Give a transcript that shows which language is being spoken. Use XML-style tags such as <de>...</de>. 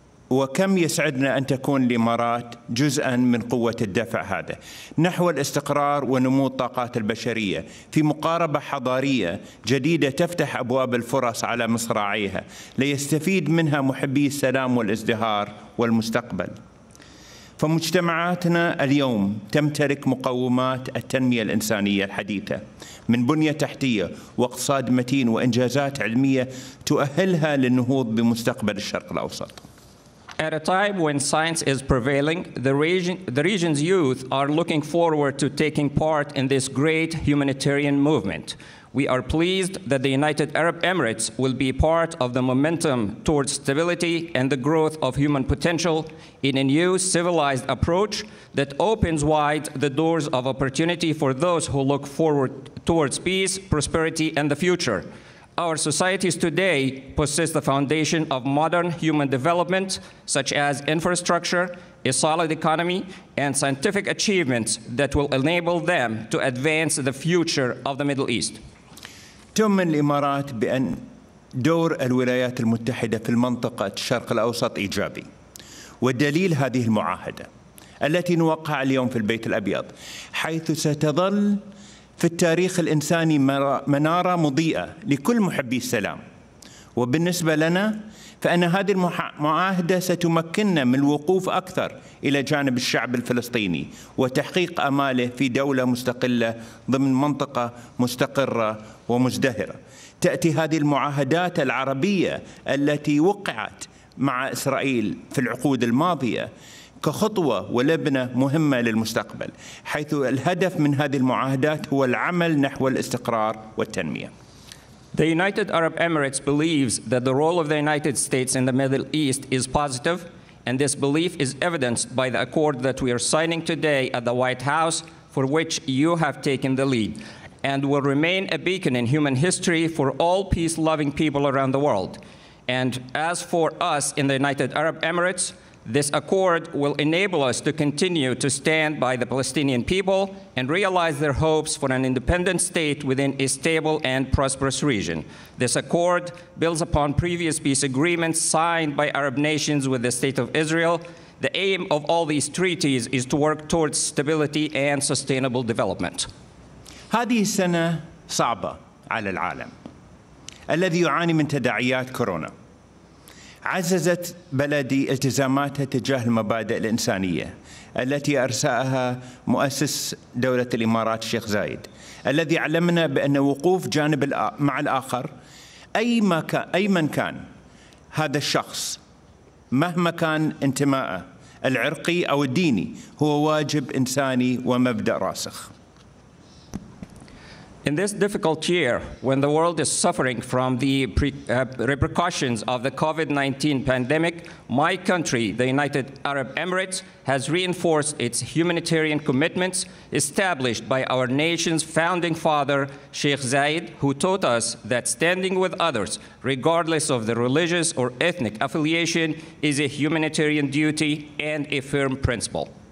<ar>وكم يسعدنا أن تكون الإمارات جزءاً من قوة الدفع هذا نحو الاستقرار ونمو الطاقات البشرية في مقاربة حضارية جديدة تفتح أبواب الفرص على مصراعيها ليستفيد منها محبي السلام والازدهار والمستقبل. فمجتمعاتنا اليوم تمتلك مقومات التنمية الإنسانية الحديثة من بنية تحتية واقتصاد متين وإنجازات علمية تؤهلها للنهوض بمستقبل الشرق الأوسط.</ar> <en>At a time when science is prevailing, the region's youth are looking forward to taking part in this great humanitarian movement. We are pleased that the United Arab Emirates will be part of the momentum towards stability and the growth of human potential in a new civilized approach that opens wide the doors of opportunity for those who look forward towards peace, prosperity, and the future. Our societies today possess the foundation of modern human development, such as infrastructure, a solid economy, and scientific achievements that will enable them to advance the future of the Middle East.</en> <ar>تؤمن الإمارات بأن دور الولايات المتحدة في المنطقة الشرق الأوسط إيجابي، والدليل هذه المعاهدة التي نوقعها اليوم في البيت الأبيض، حيث ستظل في التاريخ الإنساني منارة مضيئة لكل محبي السلام. وبالنسبة لنا فإن هذه المعاهدة ستمكننا من الوقوف أكثر إلى جانب الشعب الفلسطيني وتحقيق آماله في دولة مستقلة ضمن منطقة مستقرة ومزدهرة. تأتي هذه المعاهدات العربية التي وقعت مع إسرائيل في العقود الماضية كخطوة ولبنة مهمة للمستقبل، حيث الهدف من هذه المعاهدات هو العمل نحو الاستقرار والتنمية.</ar> <en>The United Arab Emirates believes that the role of the United States in the Middle East is positive, and this belief is evidenced by the accord that we are signing today at the White House, for which you have taken the lead, and will remain a beacon in human history for all peace-loving people around the world. And as for us in the United Arab Emirates, this accord will enable us to continue to stand by the Palestinian people and realize their hopes for an independent state within a stable and prosperous region. This accord builds upon previous peace agreements signed by Arab nations with the State of Israel. The aim of all these treaties is to work towards stability and sustainable development.</en> <ar>هذه السنة صعبة على العالم الذي يعاني من تداعيات كورونا. عززت بلدي التزاماتها تجاه المبادئ الإنسانية التي أرساها مؤسس دولة الإمارات الشيخ زايد، الذي علمنا بأن وقوف جانب مع الآخر أي من كان هذا الشخص مهما كان انتمائه العرقي أو الديني هو واجب إنساني ومبدأ راسخ.</ar> <en>In this difficult year, when the world is suffering from the repercussions of the COVID-19 pandemic, my country, the United Arab Emirates, has reinforced its humanitarian commitments established by our nation's founding father, Sheikh Zayed, who taught us that standing with others, regardless of their religious or ethnic affiliation, is a humanitarian duty and a firm principle.</en>